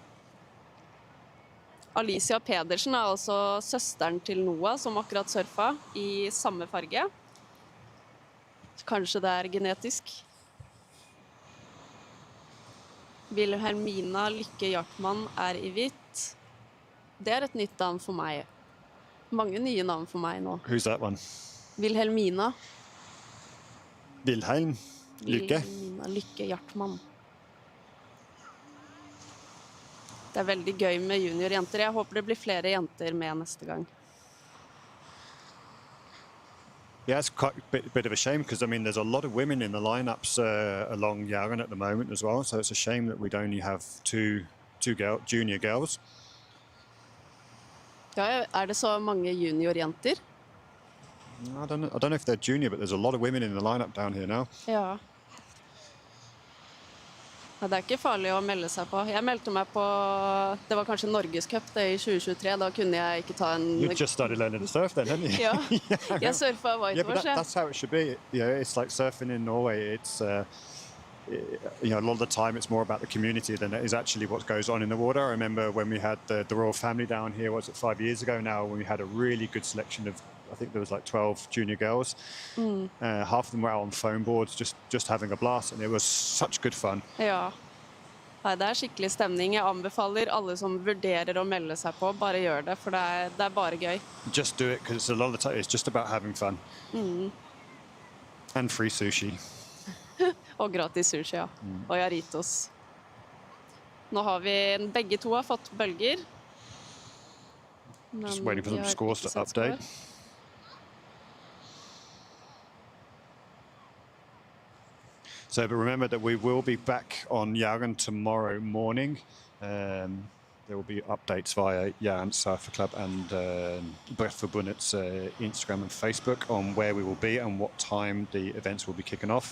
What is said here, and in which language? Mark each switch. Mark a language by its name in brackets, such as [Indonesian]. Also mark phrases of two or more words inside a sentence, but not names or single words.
[Norwegian] Alicia Pedersen er altså søsteren til Noah, som akkurat surfa i samme farge. Kanskje det er genetisk. Wilhelmina Lykke Hjartmann er i hvitt. Det er et nytt navn for meg. Mange nye navn for meg nå. [English] Who's that one? [Norwegian] Wilhelmina. Wilhelm Lykke. Wilhelmina Lykke Hjartmann. Det er veldig gøy med juniorjenter. Jeg håper det blir flere jenter med neste gang. [English] Yeah, it's quite a bit of a shame because, I mean, there's a lot of women in the lineups along Jæren at the moment as well, so it's a shame that we'd only have two junior girls. [Norwegian] Ja, er det så mange juniorjenter? [English] I don't know if they're junior, but there's a lot of women in the lineup down here now. [Norwegian] Ja. Ja, det er ikke farlig å melde seg på. Jeg meldte meg på, det var kanskje Norgescup det i 2023, da kunne jeg ikke ta en... [English] You just started learning to surf then, hadn't you? [Norwegian] Ja, jeg surfa [English] Yeah, but whitewash. that's how it should be. You know, it's like surfing in Norway. It's you know, a lot of the time it's more about the community than it is actually what goes on in the water. I remember when we had the royal family down here, was it 5 years ago now, when we had a really good selection of, I think there was like 12 junior girls. Half of them were out on foam boards, just having a blast, and it was such good fun. [Norwegian] Ja. Nei, det er skikkelig stemning. Jeg anbefaler alle som vurderer å melde seg på, bare gjør det, for det er bare gøy. [English] Just do it, because a lot of the time it's just about having fun. And free sushi. [Norwegian] Og gratis sushi, ja. Og Jarritos. Nå har vi, begge to har fått bølger. [English] Just waiting for some scores to update. So, but remember that we will be back on Jæren tomorrow morning. There will be updates via Jæren Surfer Club and Brettforbundet's Instagram and Facebook on where we will be and what time the events will be kicking off.